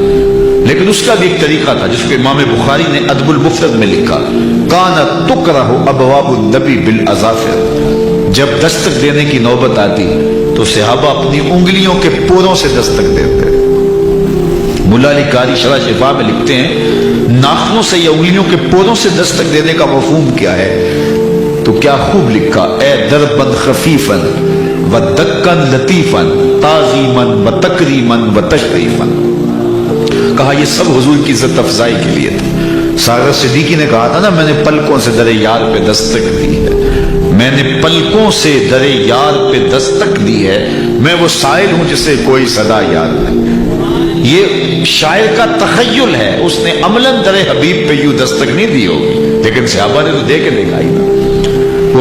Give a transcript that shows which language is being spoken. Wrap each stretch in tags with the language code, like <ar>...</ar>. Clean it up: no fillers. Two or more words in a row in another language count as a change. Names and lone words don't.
<ur>لیکن اس کا بھی ایک طریقہ تھا جس کو امام بخاری نے ادب المفرد میں لکھا،</ur> <ar>کانت تکرہ ابواب النبی بالاظافر،</ar> <ur>جب دستک دینے کی نوبت آتی تو صحابہ اپنی انگلیوں کے پوروں سے دستک دیتے۔ ملا علی قاری شرح شفا میں لکھتے ہیں ناخنوں سے یا انگلیوں کے پودوں سے دستک دینے کا مفہوم کیا ہے، تو کیا خوب لکھا،</ur> <ar>اے دربن خفیفن و دکن لطیفن تعظیمن و تکریمن و تشریفن،</ar> <ur>کہا یہ سب حضور کی عزت افزائی کے لیے تھا۔ ساغر صدیقی نے کہا تھا نا، میں نے پلکوں سے در یار پہ دستک دی ہے، میں نے پلکوں سے در یار پہ دستک دی ہے، میں وہ سائل ہوں جسے کوئی صدا یاد نہیں۔ یہ شاعر کا تخیل ہے، اس نے عملاً در حبیب پہ یوں دستک نہیں دی ہوگی، لیکن صحابہ نے تو دے کے دکھائی نا۔</ur>